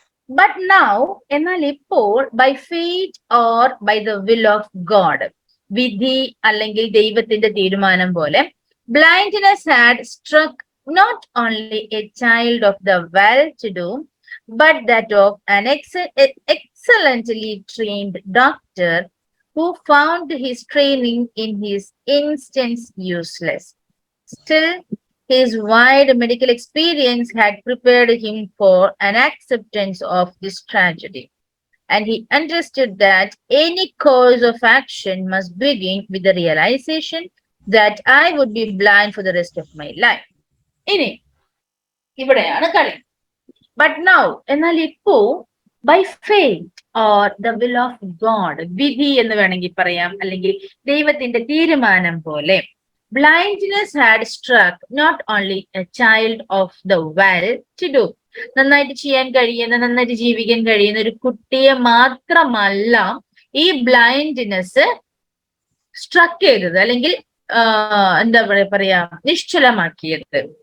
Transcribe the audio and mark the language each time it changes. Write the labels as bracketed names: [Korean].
[English] but now, [Malayalam] എന്നാൽ ഇപ്പോൾ [English] by fate or by the will of God, [Malayalam] വിധി അല്ലെങ്കിൽ ദൈവത്തിന്റെ തീരുമാനം പോലെ, [English] Blindness had struck not only a child of the well to do but that of an excellently trained doctor who found his training in his instance useless. Still, his wide medical experience had prepared him for an acceptance of this tragedy, and he understood that any course of action must begin with the realization that I would be blind for the rest of my life. [Malayalam] ഇനി ഇവിടെയാണ് കളി. [English] but now, [Malayalam] എന്നാൽ ഇപ്പോ [English] by faith or the will of God, [Malayalam] വിധി എന്ന് വേണമെങ്കിൽ പറയാം, അല്ലെങ്കിൽ ദൈവത്തിന്റെ തീരുമാനം പോലെ, [English] blindness had struck not only a child of the well to do, [Malayalam] നന്നായിട്ട് ചെയ്യാൻ കഴിയുന്ന, നന്നായിട്ട് ജീവിക്കാൻ കഴിയുന്ന ഒരു കുട്ടിയെ മാത്രമല്ല ഈ ബ്ലൈൻഡ്നെസ് സ്ട്രക്ക് ചെയ്തത്, അല്ലെങ്കിൽ എന്താ പറയാ, നിശ്ചലമാക്കിയത്.